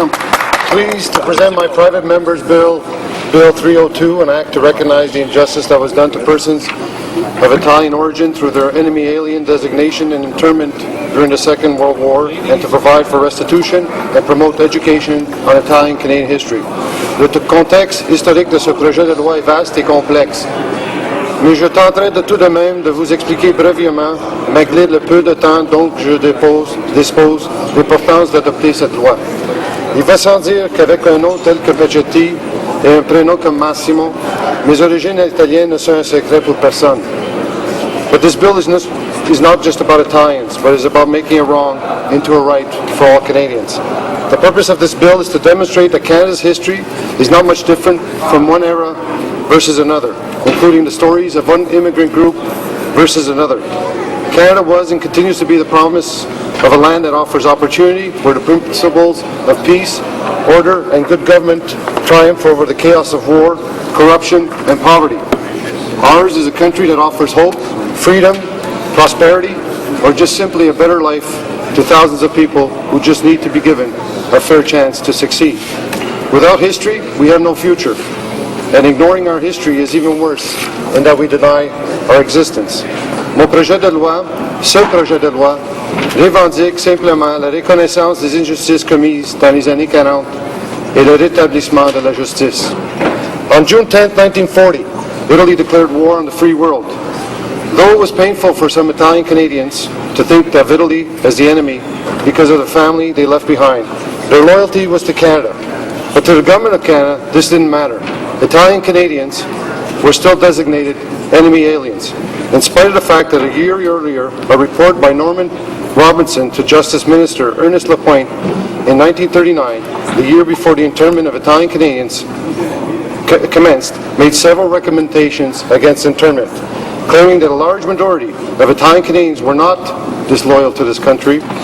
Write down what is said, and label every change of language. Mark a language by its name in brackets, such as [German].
[English] I'm pleased to present my private member's bill, Bill 302, an act to recognize the injustice that was done to persons of Italian origin through their enemy alien designation and internment during the Second World War, and to provide for restitution and promote education on Italian-Canadian history. [French] Le contexte historique de ce projet de loi est vaste et complexe, mais je tenterai de tout de même de vous expliquer brièvement, malgré le peu de temps dont je dispose, l'importance d'adopter cette loi. Il va sans dire qu'avec un nom tel que Pacetti et un prénom comme Massimo, mes origines italiennes ne sont un secret pour personne. [English] But this bill is not just about Italians, but is about making a wrong into a right for all Canadians. The purpose of this bill is to demonstrate that Canada's history is not much different from one era versus another, including the stories of one immigrant group versus another. Canada was and continues to be the promise of a land that offers opportunity, where the principles of peace, order, and good government triumph over the chaos of war, corruption, and poverty. Ours is a country that offers hope, freedom, prosperity, or just simply a better life to thousands of people who just need to be given a fair chance to succeed. Without history, we have no future. And ignoring our history is even worse in that we deny our existence. [French] Mon projet de loi, ce projet de loi, revendique simplement la reconnaissance des injustices commises dans les années 40 et le rétablissement de la justice. [English] On June 10, 1940, Italy declared war on the free world. Though it was painful for some Italian Canadians to think of Italy as the enemy because of the family they left behind, their loyalty was to Canada. But to the government of Canada, this didn't matter. Italian Canadians were still designated enemy aliens, in spite of the fact that a year earlier, a report by Norman Robinson to Justice Minister Ernest Lapointe in 1939, the year before the internment of Italian Canadians commenced, made several recommendations against internment, claiming that a large majority of Italian Canadians were not disloyal to this country.